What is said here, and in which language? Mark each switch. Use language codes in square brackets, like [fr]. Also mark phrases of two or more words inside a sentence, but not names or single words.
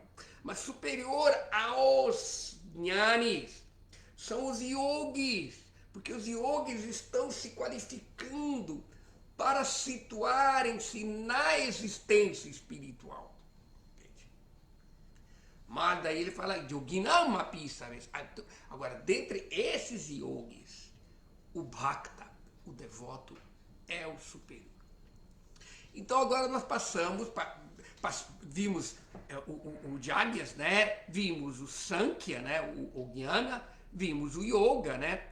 [pt] Mas superior aos jnanis são os yogis, porque os yogis estão se qualificando para situarem-se na existência espiritual. Mas daí ele fala [sa] yoginam api sarves. [pt] Agora, dentre esses yogis, o bhakta, o devoto, é o superior. Então agora nós vimos o Jagyas, né? Vimos o Sankhya, né? O Jnana, vimos o Yoga, né?